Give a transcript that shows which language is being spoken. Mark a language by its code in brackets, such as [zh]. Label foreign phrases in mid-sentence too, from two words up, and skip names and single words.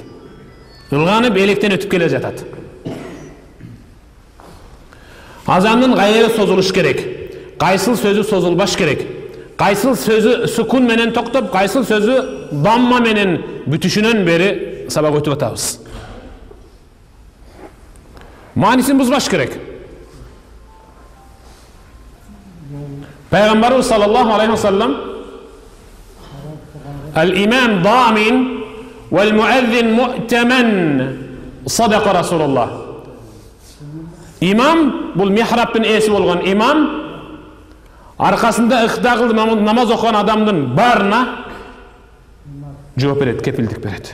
[ky] Ылганып электен өтүп келе жатат. Азандын кайсы созулуш керек, кайсыл сөзү созулбаш керек, кайсыл сөзү сукун менен токтоп, кайсыл сөзү дамма менен бүтүшүнөн бери сабак өтүп атабыз. Маанисин бузбаш керек. [ar] Пайгамбарыбыз صلى الله عليه وسلم الإمام ضامن والمؤذن مؤتمن صدق رسول الله. [ky] Имам, бул михрабтын эси болгон имам, аркасында ыкта кылып намаз окуган адамдын барына жооп берет, кепилдик берет.